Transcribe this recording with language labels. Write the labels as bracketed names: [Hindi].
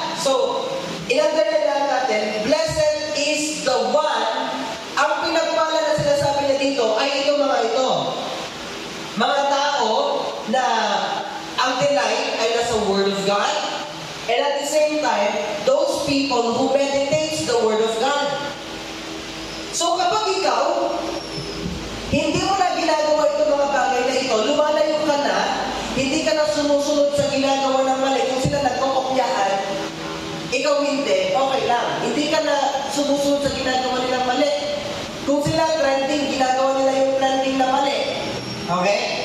[English] So, [Filipino] in-underline natin, [English] blessed is the one. [Filipino] Ang pinagpala na sinasabi niya dito ay ito mga ito. Mga tao na ang delight ay nasa Word of God. [English] And at the same time, those people who meditates the Word of God. [Filipino] So kapag ikaw, hindi mo na ginagawa itong mga bagay na ito, lumalayo ka na, hindi ka na sumusunod sa ginagawa ng mali, kung sila nagkokopyaan, ikaw hindi, okay lang. Hindi ka na sumusunod sa ginagawa nilang mali. Kung sila trending, ginagawa nila yung trending na mali. Okay?